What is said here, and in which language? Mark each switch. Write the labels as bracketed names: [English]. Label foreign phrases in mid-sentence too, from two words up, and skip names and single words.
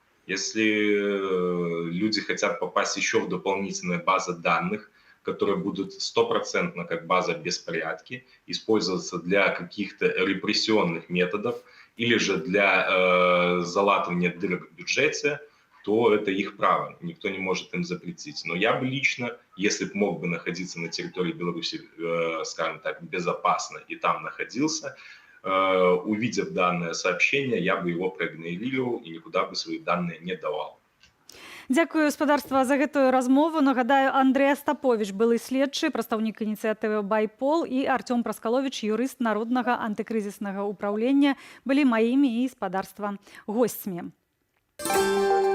[Russian] Если люди хотят попасть еще в дополнительные базы данных, которые будут стопроцентно как база беспорядки, использоваться для каких-то репрессионных методов или же для залатывания дыр в бюджете, то это их право, никто не может им запретить. Но я бы лично, если бы мог бы находиться на территории Беларуси, скажем так, безопасно и там находился, увидев данное сообщение, я бы его проигнорировал и никуда бы свои данные не давал. [Belarusian] Дзякую, спадарства, за гэтую размову. Нагадаю, Андрэй Астаповіч, былы следчы, прадстаўнік ініцыятывы «Байпол», і Артём Праскаловіч, юрыст Народнага антыкрызіснага ўпраўлення, былі маімі і спадарства госцямі.